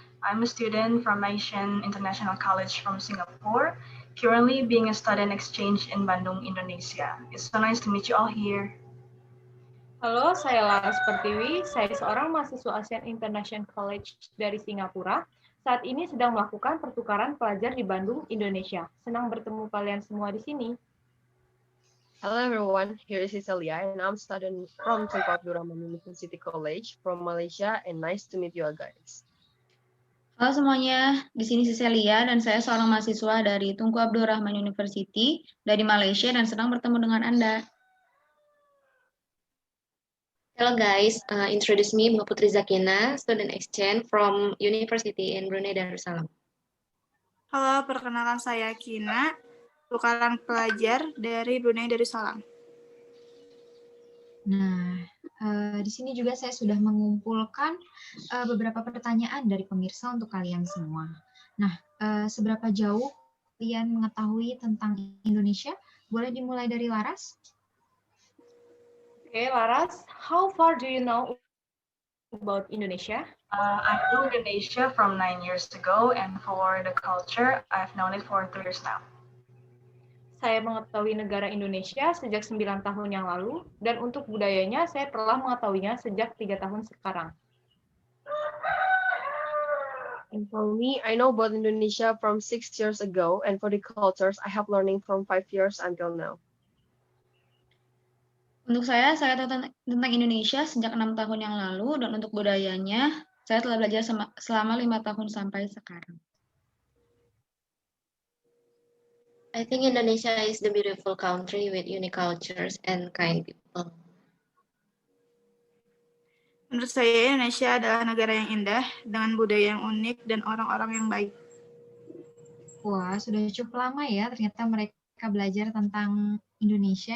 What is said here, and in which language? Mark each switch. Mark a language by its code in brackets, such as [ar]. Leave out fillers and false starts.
[en] I'm a student from Asian International College from Singapore, currently being a student exchange in Bandung, Indonesia. It's so nice to meet you all here. [id] Halo, saya Laras Pertiwi. Saya seorang mahasiswa Asian International College dari Singapura. Saat ini sedang melakukan pertukaran pelajar di Bandung, Indonesia. Senang bertemu kalian semua di sini. [en] Hello everyone, here is Cecilia and I'm studying from Tunku Abdul Rahman University College from Malaysia and nice to meet you all guys. [id] Halo semuanya, di sini Cecilia dan saya seorang mahasiswa dari Tunku Abdul Rahman University dari Malaysia dan senang bertemu dengan Anda. [en] Hello guys, introduce me Bunga Putri Zakina, student exchange from University in Brunei Darussalam. [id] Halo, perkenalan saya Kina, tukaran pelajar dari Brunei Darussalam. Nah, di sini juga saya sudah mengumpulkan beberapa pertanyaan dari pemirsa untuk kalian semua. Nah, seberapa jauh kalian mengetahui tentang Indonesia? Boleh dimulai dari Laras? [en] Okay, Laras, how far do you know about Indonesia? I know Indonesia from 9 years ago, and for the culture, I've known it for 3 years now. [id] Saya mengetahui negara Indonesia sejak 9 tahun yang lalu, dan untuk budayanya saya telah mengetahuinya sejak 3 tahun sekarang. [en] And for me, I know about Indonesia from 6 years ago, and for the cultures, I have learning from 5 years until now. [id] Untuk saya tahu tentang Indonesia sejak 6 tahun yang lalu dan untuk budayanya, saya telah belajar selama 5 tahun sampai sekarang. [en] I think Indonesia is the beautiful country with unique cultures and kind people. [id] Menurut saya, Indonesia adalah negara yang indah, dengan budaya yang unik dan orang-orang yang baik. Wah, sudah cukup lama ya ternyata mereka belajar tentang Indonesia.